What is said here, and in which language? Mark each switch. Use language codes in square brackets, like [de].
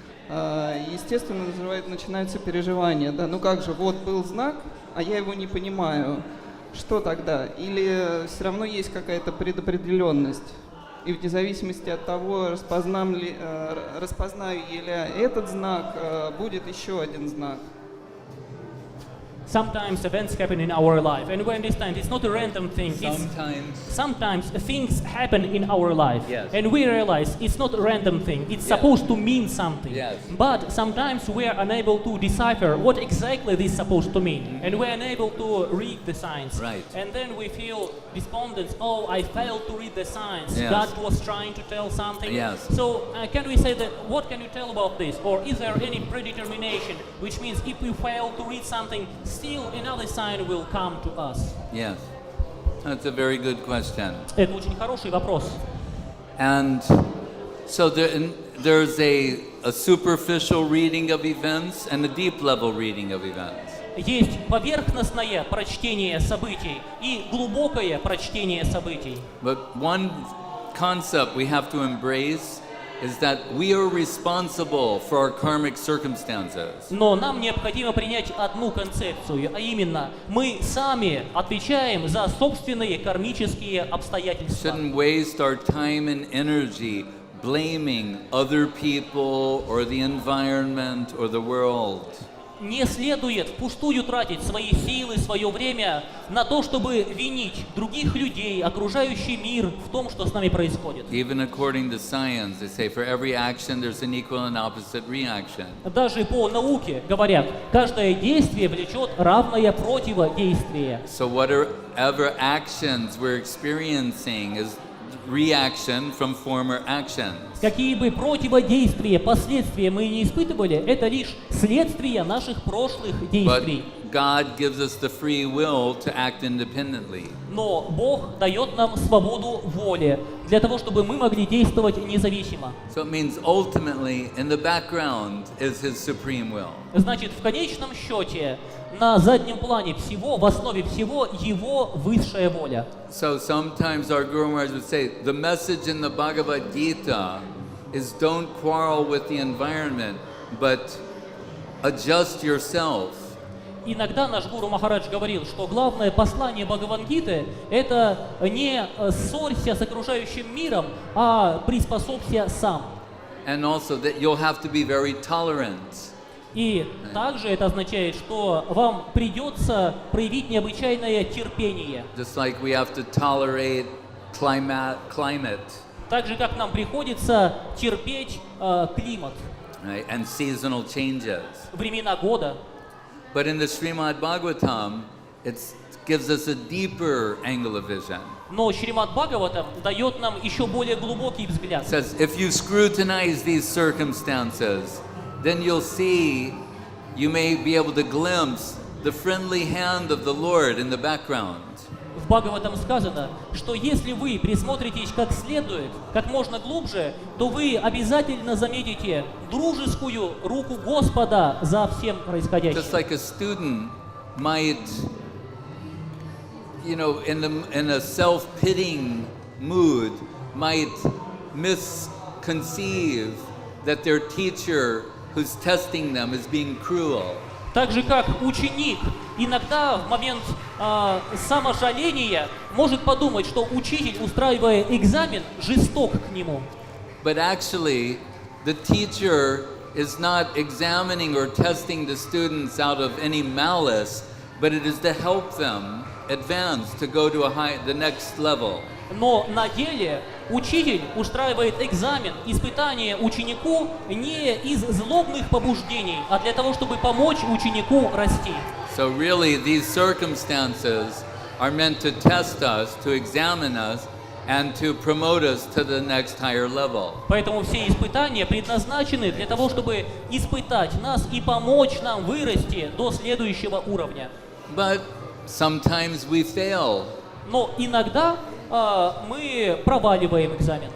[ru] Естественно, начинаются переживания. Да? Ну как же, вот был знак, а я его не понимаю. Что тогда? Или все равно есть какая-то предопределенность? И вне зависимости от того, распознаю ли я этот знак, будет еще один знак. [en] Sometimes events happen in our life, and we understand it's not a random thing. Sometimes things happen in our life, yes. and we realize it's not a random thing. It's supposed to mean something. Yes. But sometimes we are unable to decipher what exactly this is supposed to mean, and we are unable to read the signs. Right. And then we feel despondent. Oh, I failed to read the signs. Yes. God was trying to tell something. Yes. So can we say that? What can you tell about this? Or is there any predetermination, which means if we fail to read something, still another sign will come to us? Yes. That's a very good question. [ru] Это очень хороший вопрос. [en] And so there's a superficial reading of events and a deep level reading of events. [ru] Есть поверхностное прочтение событий и глубокое прочтение событий. [en] But one concept we have to embrace is that we are responsible for our karmic circumstances. [ru] Но нам необходимо принять одну концепцию, а именно мы сами отвечаем за собственные кармические обстоятельства. [en] Shouldn't waste our time and energy blaming other people or the environment or the world. [ru] Не следует впустую тратить свои силы, свое время на то, чтобы винить других людей, окружающий мир в том, что с нами происходит. [en] Even according to science, they say for every action there's an equal and opposite reaction. [ru] Даже по науке говорят, каждое действие влечет равное противодействие. [en] So whatever actions we're experiencing is reaction from former actions. [ru] Какие бы противодействия, последствия мы не испытывали, это лишь следствие наших прошлых [en] But [ru] действий. [en] God gives us the free will to act independently. [ru] Но Бог дает нам свободу воли для того, чтобы мы могли действовать независимо. [en] So it means ultimately in the background is His supreme will. [ru] Значит, в конечном счете, на заднем плане всего, в основе всего, Его высшая воля. [en] So sometimes our Guru Maharaj would say, the message in the Bhagavad Gita is don't quarrel with the environment, but adjust yourself. [ru] Иногда наш Гуру Махарадж говорил, что главное послание Бхагавад-гиты – это не ссорься с окружающим миром, а приспособься сам. [en] And also that you'll have to be very tolerant. [ru] И также это означает, что вам придется проявить необычайное терпение. [en] Just like we have to tolerate climate. [ru] Так же, как нам приходится терпеть климат, [en] Right, and seasonal changes. [ru] времена года. [en] But in the Srimad Bhagavatam, it gives us a deeper angle of vision. [ru] Но Шримад Бхагаватам дает нам еще более глубокий взгляд. [en] It says, if you scrutinize these circumstances, then you'll see, you may be able to glimpse the friendly hand of the Lord in the background. [ru] В Бхагаватам сказано, что если вы присмотритесь как следует, как можно глубже, то вы обязательно заметите дружескую руку Господа за всем происходящим. [en] Just like a student might, in a self-pitying mood, might misconceive that their teacher who's testing them is being cruel. [ru] Так же, как ученик иногда в момент саможаления может подумать, что учитель, устраивая экзамен, жесток к нему. [en] But actually, the teacher is not examining or testing the students out of any malice, but it is to help them advance to go to the next level. [ru] Но на деле учитель устраивает экзамен, испытание ученику не из злобных побуждений, а для того, чтобы помочь ученику расти. [en] So really, these circumstances are meant to test us, to examine us, and to promote us to the next higher level. [ru] Поэтому все испытания предназначены для того, чтобы испытать нас и помочь нам вырасти до следующего уровня. [en] But sometimes we fail, [ru] Но иногда мы проваливаем экзамен.